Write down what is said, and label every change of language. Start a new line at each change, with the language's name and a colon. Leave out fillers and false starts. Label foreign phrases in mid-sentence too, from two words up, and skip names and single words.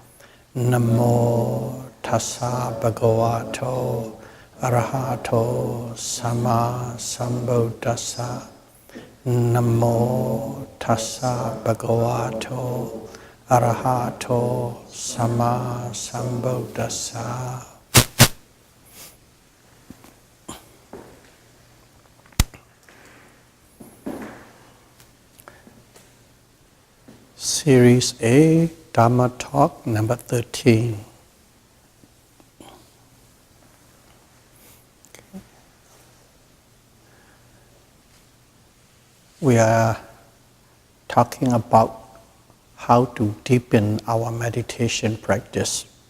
Pali: Namo tassa bhagavato arahato samma sambuddhassa. Namo tassa bhagavato arahato samma sambuddhassa.
English: Series A, Dhamma Talk number 13. We are talking about how to deepen our meditation practice.